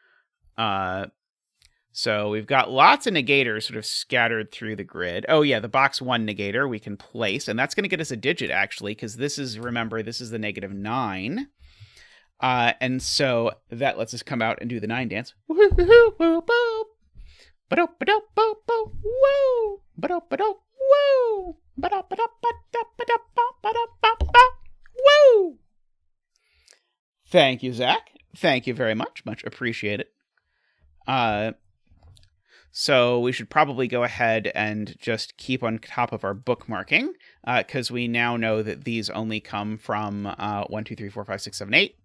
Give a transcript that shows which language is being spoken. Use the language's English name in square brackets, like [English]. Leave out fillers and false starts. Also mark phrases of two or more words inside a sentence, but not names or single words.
[English] So we've got lots of negators sort of scattered through the grid. Oh yeah, the box 1 negator we can place, and that's going to get us a digit, actually, because this is, remember, this is the -9. And so that lets us come out and do the 9 dance. Woo-hoo-hoo-hoo-boop. Ba-do-ba-do-boop-boop. Woo! Ba-do-ba-do. Woo! Ba-do-ba-do-ba-da-ba-da-ba-ba-da-ba-ba. Woo! Thank you, Zach. Thank you very much. Much appreciated. So we should probably go ahead and just keep on top of our bookmarking, because we now know that these only come from 1, 2, 3, 4, 5, 6, 7, 8.